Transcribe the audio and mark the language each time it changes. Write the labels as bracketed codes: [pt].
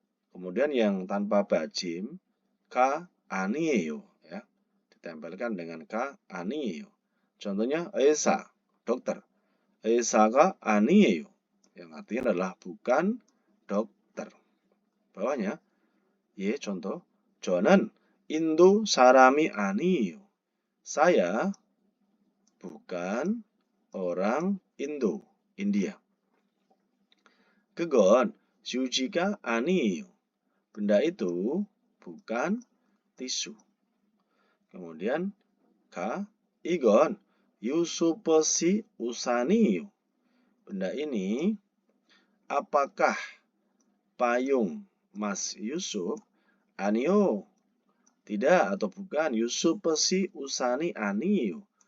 [id] Kemudian yang tanpa 받침 ka 아니에요 ya. Ditempelkan dengan ka 아니에요. Contohnya 의사, dokter. [ko] 의사가 아니에요. [id] Yang artinya adalah bukan dokter. Bawahnya 예 contoh. [ko] 저는 인도 사람이 아니에요. [id] Saya bukan orang Indo, India. [ko] 그건 휴지가 아니에요. [id] Benda itu bukan tisu. [ko] Kemudian K, 이건 유수버시 우산이에요. [id] Benda ini apakah payung Mas Yusuf? [ko] 아니요. [id] Tidak atau bukan. [ko] 유수버시 우산이 아니에요.